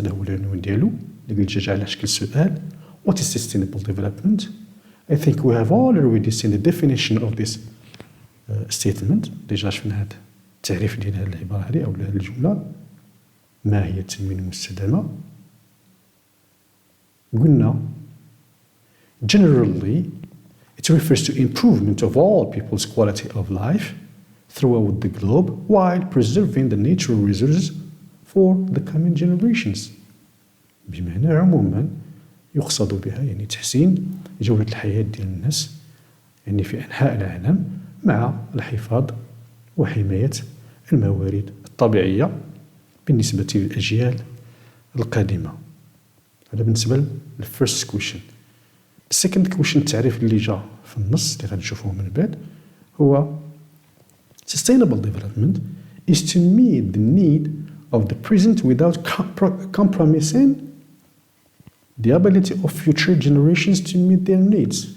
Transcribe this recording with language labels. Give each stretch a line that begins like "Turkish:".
Arabic: هذا هو العنوان ديالو اللي قلت جا على شكل سؤال.
English: What is sustainable development? I think we have already seen the definition of this statement.
Arabic: ديجا شفنا هذا التعريف ديال هذه العبارة هذه أو هذه الجملة. ما هي التنمية المستدامة؟ قلنا
English: generally it refers to improvement of all people's quality of life throughout the globe while preserving the natural resources for the coming generations.
Arabic: بمعنى عموما يقصد بها يعني تحسين جودة الحياة ديال الناس يعني في أنحاء العالم مع الحفاظ وحماية الموارد الطبيعية بالنسبة للأجيال القادمة. هذا بالنسبة
English: للفيرست كويشن. السكند كويشن
Arabic: التعريف اللي جا في النص اللي غنشوفوه من بعد هو
English: sustainable development is to meet the need of the present without compromising the ability of future generations to meet their needs.